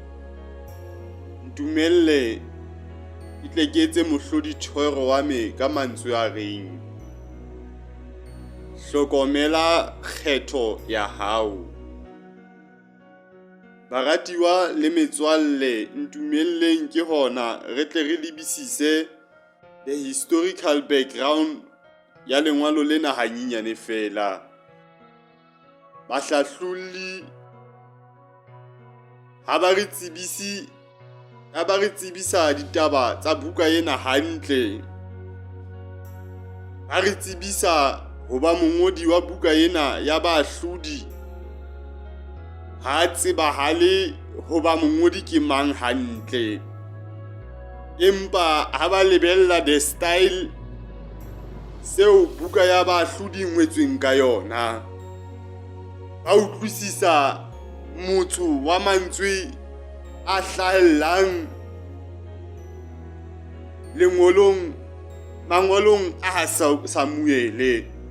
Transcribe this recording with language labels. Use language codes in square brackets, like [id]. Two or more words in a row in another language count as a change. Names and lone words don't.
[st] Ntumelle ke tle ke etse mohlodi thoro wa me ka mantswe a reng: hlokomela kgetho ya hao. Baratiwa le metswalle, ntumelleng ke hona re tle re lebisise [en] the historical background [st] ya lengwalo lena hanyenyane fela. Bahlahluli ha ba re tsebisa ditaba tsa buka ena hantle, ba re tsebisa ho ba mongodi wa buka ena ya Bahlodi ha tsebahale ho ba mongodi ke mang hantle. Empa ha ba lebella [en] the style [st] seo buka ya Bahlodi ngwetsweng ka yona, ba utlwisisa motho wa mantswe a hlahellang mangolong a Samuele.